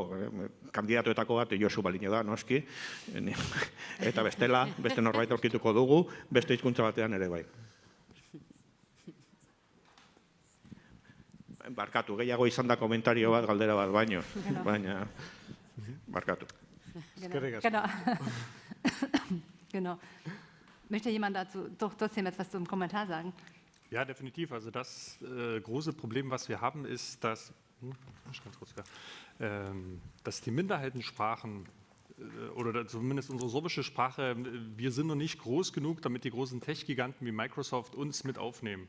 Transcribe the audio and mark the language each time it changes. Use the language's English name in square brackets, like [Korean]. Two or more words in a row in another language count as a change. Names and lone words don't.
[Basque] Kandidatuetako bat Josu Balino da, noski, eta beste norbait aurkituko dugu, beste hizkuntza batean ere bai. Barkatu, gehiago izan da komentario bat, galdera bat baino, baina barkatu. [German] Genau. Möchte jemand dazu doch trotzdem etwas zum Kommentar sagen? Ja, definitiv. Also das große Problem, was wir haben, ist, dass die Minderheitensprachen oder zumindest unsere sorbische Sprache, wir sind noch nicht groß genug, damit die großen Tech-Giganten wie Microsoft uns mit aufnehmen.